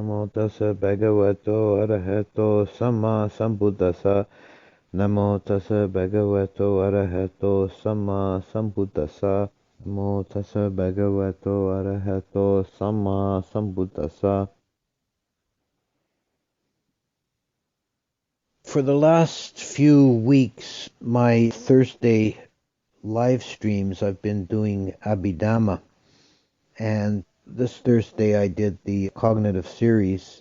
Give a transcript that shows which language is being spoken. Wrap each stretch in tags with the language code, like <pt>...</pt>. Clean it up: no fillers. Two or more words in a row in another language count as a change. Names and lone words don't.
<pi>tassa bhagavato arahato samma sambuddhassa. Namo tassa bhagavato arahato samma sambuddhassa. Namo tassa bhagavato arahato samma sambuddhassa.</pi> <en>For the last few weeks, my Thursday live streams, I've been doing Abhidhamma. And this Thursday I did the cognitive series.</en>